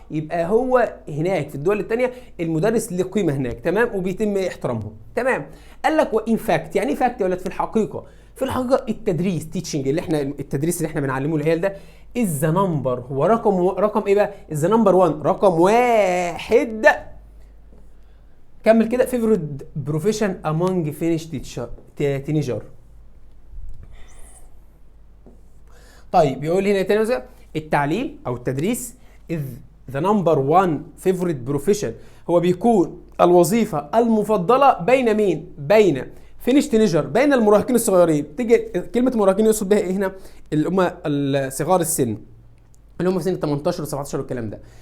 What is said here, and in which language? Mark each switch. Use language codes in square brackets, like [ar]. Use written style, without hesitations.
[ar] يبقى هو هناك في الدول التانية المدرس له قيمة هناك. تمام. وبيتم احترامهم. تمام. قال لك [en] وإن فاكت، [ar] يعني فاكت يا ولاد؟ في الحقيقة التدريس التدريس اللي احنا بنعلمه العيال ده [en] is the number، [ar] هو رقم ايه بقى؟ [en] is the number one، [ar] رقم واحد. كمل كده. [en] favorite profession among Finnish teenager. [ar] طيب يقول هنا تاني التعليم او التدريس [en] is the number one favorite profession، [ar] هو بيكون الوظيفة المفضلة بين مين؟ بين [en] فينيش تينيجر، [ar] بين المراهقين الصغيرين. تيجي كلمة مراهقين يقصد بها ايه هنا؟ اللي هم صغار السن، اللي هم في سن 18 و17 والكلام ده.